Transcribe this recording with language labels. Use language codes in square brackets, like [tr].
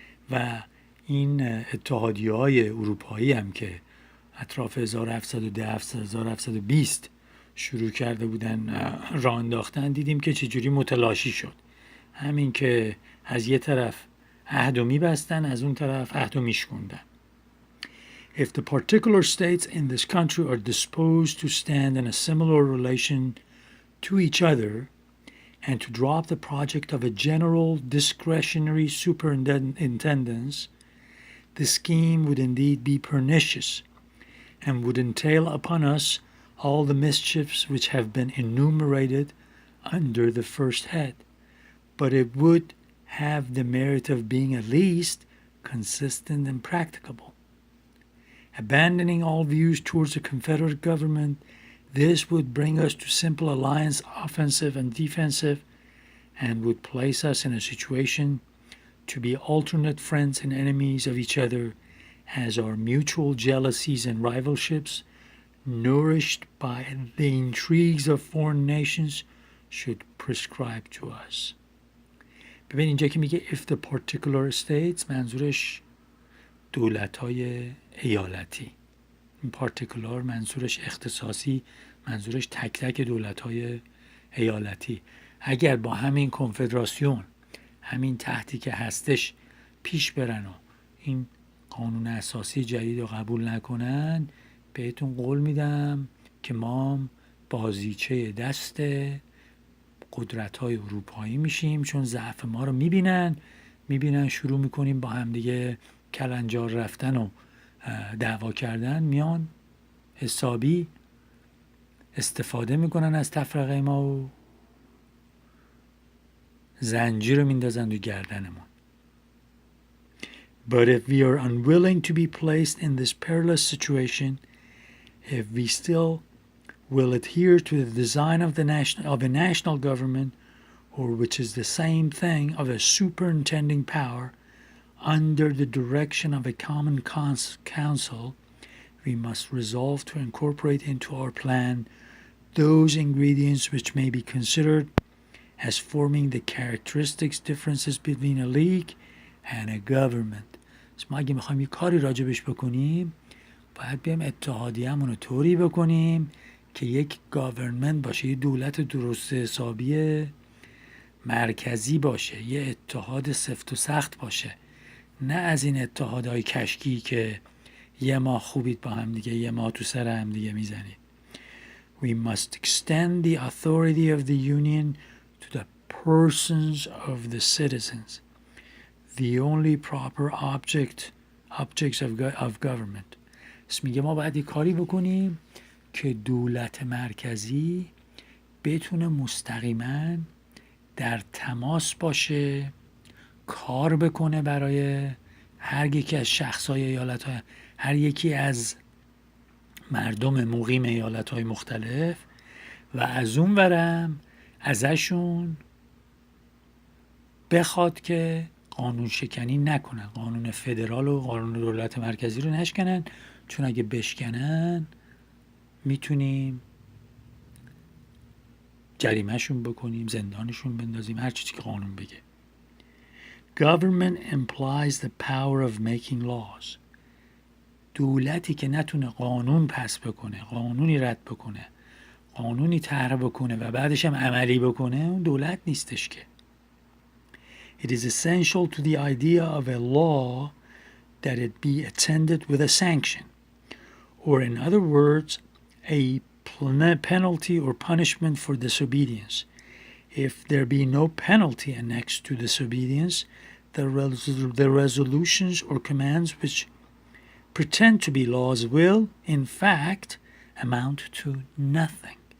[fa] و این اتحادیه‌های اروپایی هم که اطراف 1710-1720 شروع کرده بودن راه انداختن، دیدیم که چجوری متلاشی شد. همین که از یه طرف عهد و میبستن، از اون طرف عهد و میشکوندن. [en] If the particular states in this country are disposed to stand in a similar relation to each other and to drop the project of a general discretionary superintendence, the scheme would indeed be pernicious and would entail upon us all the mischiefs which have been enumerated under the first head. But it would have the merit of being at least consistent and practicable. Abandoning all views towards a confederate government, this would bring us to simple alliance, offensive and defensive, and would place us in a situation to be alternate friends and enemies of each other, as our mutual jealousies and rivalships, nourished by the intrigues of foreign nations, should prescribe to us. [fa] ببین اینجا که میگه [en] if the particular states، [fa] منظورش دولت‌های ایالتی. این particular منظورش اختصاصی، منظورش تک تک دولت‌های ایالتی. اگر با همین کنفدراسیون، همین تحتی که هستش پیش برن و این قانون اساسی جدید رو قبول نکنن، بهتون قول میدم که ما بازیچه دست قدرت‌های اروپایی میشیم، چون ضعف ما رو میبینن شروع میکنیم با هم دیگه کلنجار رفتن و دعوا کردن، میان حسابی استفاده میکنن از تفرقه ما و زنجیر رو میندازن دو گردنمون. [en] But if we are unwilling to be placed in this perilous situation, if we still will adhere to the design of a national government, or which is the same thing of a superintending power under the direction of a common council, we must resolve to incorporate into our plan those ingredients which may be considered as forming the characteristics differences between a league and a government. [fa] ما اگه میخوایم یه کاری راجبش بکنیم، باید بیایم اتحادیه‌مون رو طوری بکنیم که یک گاورنمنت باشه، یه دولت درست حسابی مرکزی باشه، یه اتحاد سفت و سخت باشه، نه از این اتحادهای کشکی که یه ماه خوبید با هم دیگه، یه ماه تو سر هم دیگه میزنید. [en] We must extend the authority of the union to the persons of the citizens, the only proper objects of government. [fa] میگه ما باید یه کاری بکنیم که دولت مرکزی بتونه مستقیما در تماس باشه، کار بکنه برای هر یکی از شخصای ایالت‌های، هر یکی از مردم مقیم ایالت‌های مختلف، و از اون ورم ازشون بخواد که قانون شکنی نکنن، قانون فدرال و قانون دولت مرکزی رو نشکنن، چون اگه بشکنن میتونیم جریمهشون بکنیم، زندانشون بندازیم، هر چیزی که قانون بگه. [en] Government implies the power of making laws. [fa] دولتی که نتونه قانون پس بکنه، قانونی رد بکنه، قانونی طرح بکنه و بعدش هم عملی بکنه، اون دولت نیستش که. [en] It is essential to the idea of a law that it be attended with a sanction, or in other words, a penalty or punishment for disobedience. If there be no penalty annexed to disobedience, the resolutions or commands which pretend to be laws will, in fact, amount to nothing.